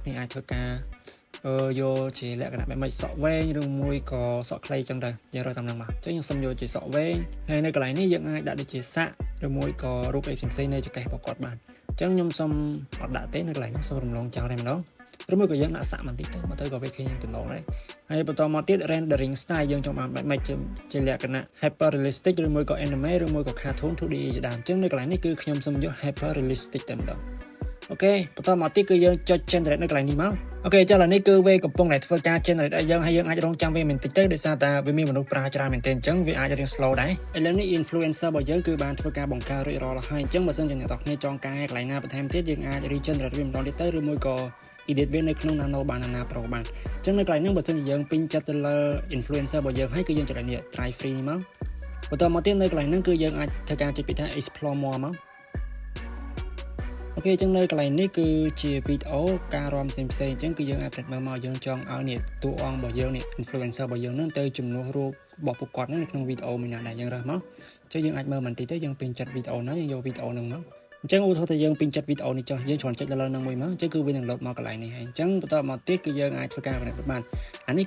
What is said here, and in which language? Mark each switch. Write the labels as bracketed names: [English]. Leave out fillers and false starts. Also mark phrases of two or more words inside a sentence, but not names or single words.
[Khmer] គ្នាអាចធ្វើការយកជាលក្ខណៈបែបម៉េចសក់វែងឬមួយក៏សក់ខ្លីចឹងទៅយើងរើសតាមហ្នឹងមកអញ្ចឹងខ្ញុំសុំយកជាសក់វែងហើយនៅកន្លែងនេះ យើងអាចដាក់ដូចជាសាក់ឬមួយក៏រូបអីផ្សេងៗនៅចង្កេះរបស់គាត់បានអញ្ចឹងខ្ញុំសុំអត់ដាក់ទេនៅកន្លែងហ្នឹងសុំរំលងចោលតែម្ដងឬមួយក៏យើងដាក់សាក់បន្តិចទៅមកទៅក៏វាឃើញយើងទំនងដែរហើយបន្តមកទៀត [English] rendering style [Khmer] យើងចង់បានបែបម៉េចជាលក្ខណៈ [English] hyper realistic [Khmer] ឬមួយក៏ anime ឬមួយក៏ cartoon 2D ជាដើមអញ្ចឹងនៅកន្លែងនេះគឺខ្ញុំសុំយក [English] hyper realistic [Khmer] តែម្ដងអូខេបន្តមកទៀតគឺយើងចុច generate នៅកន្លែងនេះមកអូខេចាឥឡូវនេះគឺវាកំពុងតែធ្វើការ generate ឲ្យយើងហើយយើងអាចរងចាំវាបន្តិចទៅដោយសារតែវាមានមនុស្សប្រើច្រើនមែនទែនអញ្ចឹងវាអាចរៀង slow ដែរឥឡូវនេះ influencer របស់យើងគឺបានធ្វើការបង្កើតរួចរាល់ហើយអញ្ចឹងបើសិនជាអ្នកទាំងគ្នាចង់កែកន្លែងណាបន្ថែមទៀតយើងអាច regenerate វាម្ដងទៀតទៅឬមួយក៏ edit វានៅក្នុង Nano បាន Nano Pro បានអញ្ចឹងនៅកន្លែងហ្នឹងបើសិនជាយើងពេញចិត្តទៅលើ influencer របស់យើងហើយ គឺយើងចុចនេះ [English] try free [Khmer] នេះមកបន្តមកទៀតនៅកន្លែងហ្នឹងគឺយើងអាចធ្វើការចុចពីថា [English] explore more [Khmer] មកអូខេអញ្ចឹងនៅកន្លែងនេះគឺជាវីដេអូការរាំផ្សេងៗអញ្ចឹងគឺយើងអាចមើលមកយើងចង់ឲ្យនេះតួអង្គរបស់យើងនេះ influencer របស់យើងនឹងទៅជំនួសរូបរបស់ពួកគាត់នៅក្នុងវីដេអូមួយណាដែល យើងរើសមកអញ្ចឹងយើងអាចមើលបន្តិចទៅយើងពេញចិត្តវីដេអូណាយើងយកវីដេអូហ្នឹងមកអញ្ចឹងឧទាហរណ៍ថាយើងពេញចិត្តវីដេអូនេះចុះយើងគ្រាន់ចុចលើនឹងមួយមកអញ្ចឹងគឺវានឹងលោតមកកន្លែងនេះហើយអញ្ចឹងបន្តមកទៀតគឺយើងអាចធ្វើការបង្កើតបានអានេះ